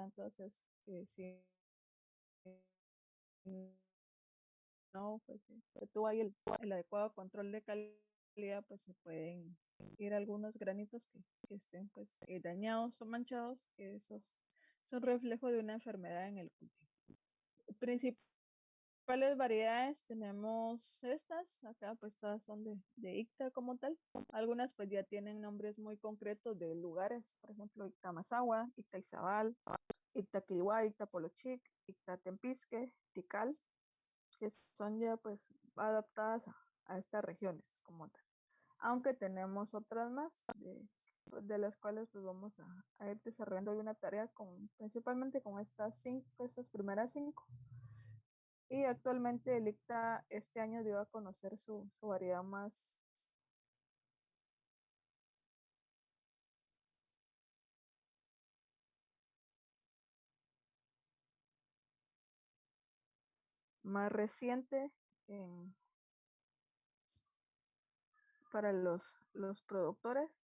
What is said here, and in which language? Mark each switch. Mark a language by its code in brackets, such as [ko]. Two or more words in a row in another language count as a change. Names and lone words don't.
[es] Entonces, si no, pues si tú hay el adecuado control de calidad, pues se pueden ir algunos granitos que estén pues dañados o manchados, que esos son reflejo de una enfermedad en el cultivo. Principales variedades tenemos estas, acá pues todas son de ICTA como tal. Algunas pues ya tienen nombres muy concretos de lugares, por ejemplo ICTA Mazahua, ICTA Izabal, ICTA Quiliguá, ICTA Polochic, ICTA Tempisque, Tikal, que son ya pues adaptadas a estas regiones como tal. Aunque tenemos otras más de las cuales pues vamos a ir desarrollando una tarea principalmente con estas primeras 5. Y actualmente el ICTA este año dio a conocer su variedad más reciente para los productores.